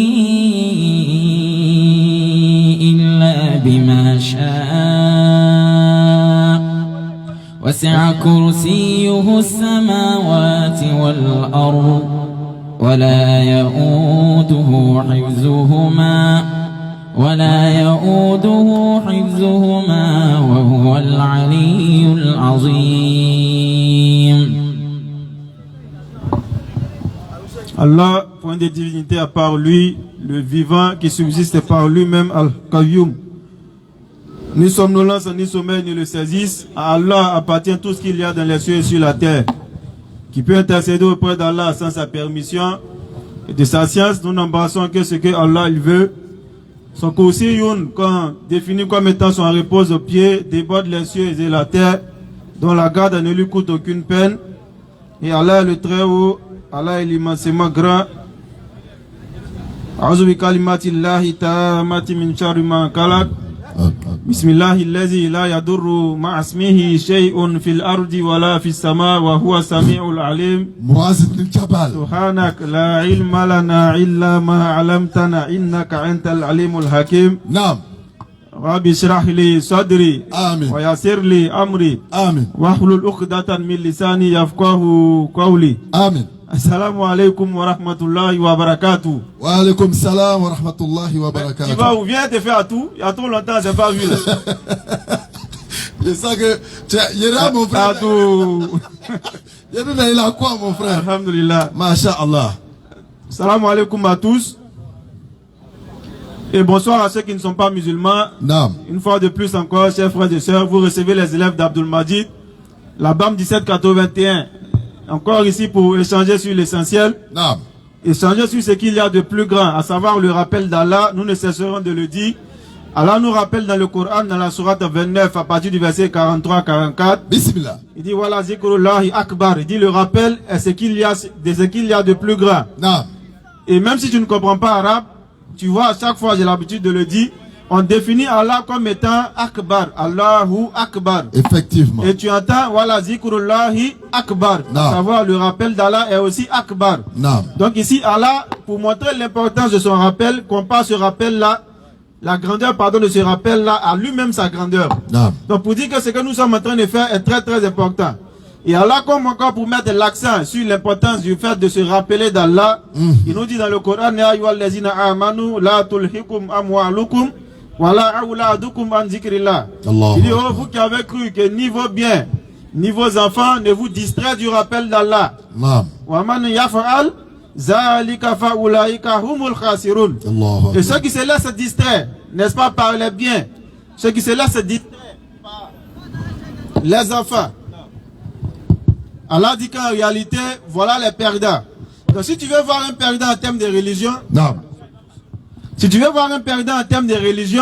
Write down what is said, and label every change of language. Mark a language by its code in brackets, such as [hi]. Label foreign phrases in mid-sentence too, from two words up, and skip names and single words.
[ar] إلا بما شاء وسع كرسيه السماوات والأرض ولا يؤوده حفظهما وهو العلي العظيم. [fr] Allah, point de divinité à part lui, le vivant qui subsiste par lui-même, Al-Qayyum. Ni somnolence, ni sommeil ne le saisissent. À Allah appartient tout ce qu'il y a dans les cieux et sur la terre. Qui peut intercéder auprès d'Allah sans sa permission et de sa science, nous n'embrassons que ce que Allah il veut. Son Kursiyun, quand défini comme étant son repose au pied, déborde les cieux et la terre, dont la garde ne lui coûte aucune peine. Et Allah est le très haut, Allah est l'immensément grand. [ar] أعوذ بكلمات الله التامات من شر ما خلق. بسم الله الذي لا يضر مع اسمه شيء في الأرض ولا في السماء وهو السميع العليم. سبحانك لا علم لنا إلا ما علمتنا إنك أنت العليم الحكيم. Naam. رب اشرح لي صدري. Amin. ويسر لي أمري. Amin. واحلل عقدة من لساني يفقهوا قولي. Amin. السلام عليكم ورحمة الله وبركاته. وعليكم السلام ورحمة الله وبركاته. [fr] Tu vas où? Viens te faire à tout. Il y a trop longtemps, je n'ai pas vu là. Je sens que tu iras mon frère. À tout. Il a quoi mon frère? Alhamdulillah. Masha'Allah. [ar] السلام عليكم [fr] à tous. Et bonsoir à ceux qui ne sont pas musulmans. Naam. Une fois de plus encore, chers frères et sœurs, vous recevez les élèves d'Abdul Majid, la BAM 1781. Encore ici pour échanger sur l'essentiel. Naam. Échanger sur ce qu'il y a de plus grand, à savoir le rappel d'Allah. Nous ne cesserons de le dire. Allah nous rappelle dans le Coran, dans la sourate 29, à partir du verset 43-44. Bismillah. Il dit voilà [ar] ذكر الله أكبر. [fr] Il dit le rappel est ce qu'il y a de plus grand. Naam. Et même si tu ne comprends pas arabe, tu vois, à chaque fois j'ai l'habitude de le dire, on définit Allah comme étant akbar, [ar] الله أكبر. [fr] Effectivement. Et tu entends voilà [ar] ذكر الله أكبر. [fr] Naam. À savoir le rappel d'Allah est aussi akbar. Naam. Donc ici Allah, pour montrer l'importance de son rappel, compare ce rappel là, la grandeur de ce rappel là à lui-même sa grandeur. Naam. Donc pour dire que ce que nous sommes en train de faire est très très important. Et Allah, comme encore pour mettre l'accent sur l'importance du fait de se rappeler d'Allah, il nous dit dans le Coran, [ar] يا أيها الذين آمنوا لا تلهكم أموالكم ولا أولادكم عن ذكر الله. [fr] Il dit, oh vous qui avez cru que ni vos biens, ni vos enfants ne vous distraient du rappel d'Allah. Naam. [ar] ومن يفعل ذلك فأولئك هم الخاسرون. [fr] Et ceux qui se laissent distraire, n'est-ce pas, par les biens, ceux qui se laissent distraire par les enfants, Allah dit qu'en réalité, voilà les perdants. Donc si tu veux voir un perdant en termes de religion, Naam. si tu veux voir un perdant en termes de religion,